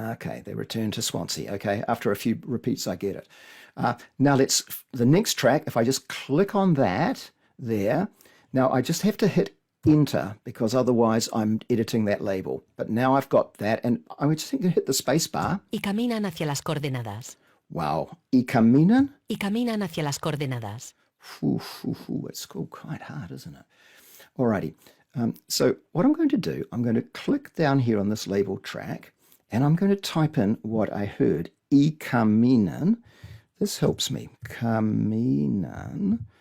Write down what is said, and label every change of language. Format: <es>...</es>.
<en>Okay, they returned to Swansea. Okay, after a few repeats, I get it. Now the next track, if I just click on that there, now I just have to hit enter because otherwise I'm editing that label. But now I've got that, and I would just think to hit the space bar.</en> <es>Y caminan hacia las coordenadas. Wow. Y caminan? Y caminan hacia las coordenadas.</es> <en>It's quite hard, isn't it? Alrighty. So what I'm going to do, I'm going to click down here on this label track, and I'm going to type in what I heard.</en> <es>Y caminan.</es> <en>This helps me.</en> <es>Caminan.</es>